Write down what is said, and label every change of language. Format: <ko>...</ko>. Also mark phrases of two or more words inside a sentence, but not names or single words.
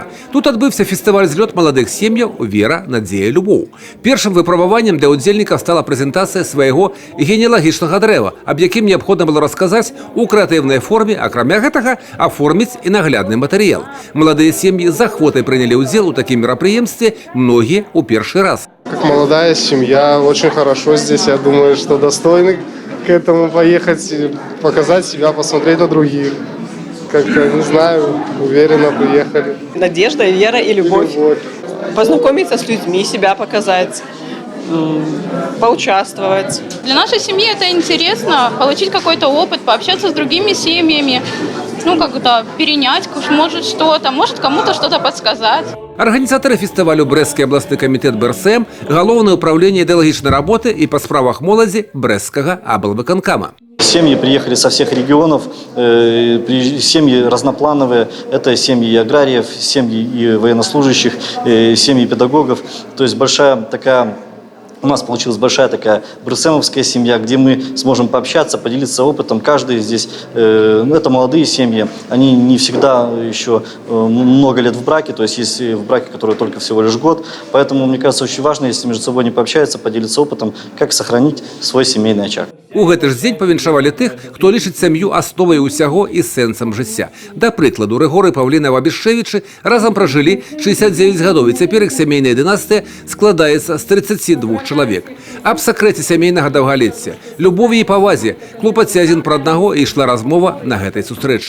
<be>Тут адбыўся фестываль злёт маладых сем'яў «Вера, надзея, любоў». Першым выпрабаваннем для удзельнікаў стала прэзентацыя свайго генеалагічнага дрэва, аб якім неабходна было расказаць у крэатыўнай форме, акрамя гэтага аформіць і наглядны матэрыял. Маладыя сем'і з ахвотай прынялі ўдзел у такім мерапрыемстве, многія ў першы раз.</be> <ru>Как молодая семья, очень хорошо здесь. Я думаю, что достойны к этому поехать, показать себя, посмотреть на других. Как-то, не знаю, уверенно приехали. Надежда, вера и любовь. Познакомиться с людьми, себя показать, поучаствовать. Для нашей семьи это интересно, получить какой-то опыт, пообщаться с другими семьями, как-то перенять, может что-то, может кому-то что-то подсказать.</ru> <be>Организаторы фестивалю Брэсцкі абласны камітэт БРСМ, Галоўнае управление ідэалагічнай работы и по справах моладзі Брэсцкага аблвыканкама.</be> <ru>Семьи приехали со всех регионов, семьи разноплановые, это семьи аграриев, семьи и военнослужащих, семьи педагогов, то есть у нас получилась большая такая брсэмовская семья, где мы сможем пообщаться, поделиться опытом. Каждый здесь, это молодые семьи, они не всегда еще много лет в браке, то есть есть в браке, который только всего лишь год. Поэтому, мне кажется, очень важно, если между собой не пообщаются, поделиться опытом, как сохранить свой семейный очаг.</ru> <be>У гэты ж дзень павіншавалі тых, хто лічыць сям'ю асновай усяго і сэнсам жыцця. Да прыкладу, Рыгор і Паўліна Вабішэвічы разам пражылі 69 гадоў, і цяпер іх сямейная дынастыя складаецца з 32 чалавек. Аб сакрэце сямейнага даўгалецця, любові і павазе клопаце адзін пра аднаго і ішла размова на гэтай сустрэчы.</be>